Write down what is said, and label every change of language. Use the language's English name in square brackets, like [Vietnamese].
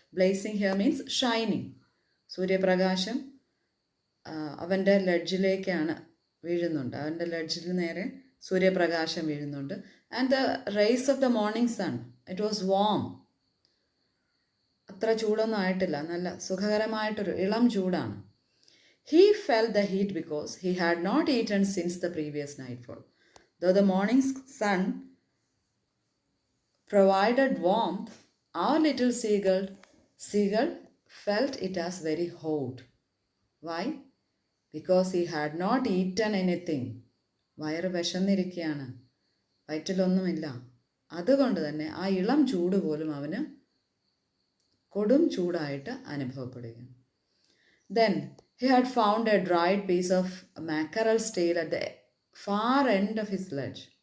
[English] Blazing here means shining. [Malayalam] സൂര്യപ്രകാശം അവൻ്റെ ലെഡ്ജിലേക്കാണ് വീഴുന്നുണ്ട്. അവൻ്റെ ലെഡ്ജിൽ നേരെ സൂര്യപ്രകാശം വീഴുന്നുണ്ട്. [English] And the rays of the morning sun, it was warm. [Malayalam] അത്ര ചൂടൊന്നും ആയിട്ടില്ല, നല്ല സുഖകരമായിട്ടൊരു ഇളം ചൂടാണ്. [English] He felt the heat because he had not eaten since the previous nightfall. Though the morning sun provided warmth, our little seagull felt it as very hot. Why? Because he had not eaten anything. [Malayalam] വയറ് വിശന്നിരിക്കുകയാണ്, വയറ്റിലൊന്നുമില്ല. അതുകൊണ്ട് തന്നെ ആ ഇളം ചൂട് പോലും അവന് കൊടും ചൂടായിട്ട് അനുഭവപ്പെടുകയാണ്. [English] Then he had found a dried piece of mackerel's tail at the far end of his ledge.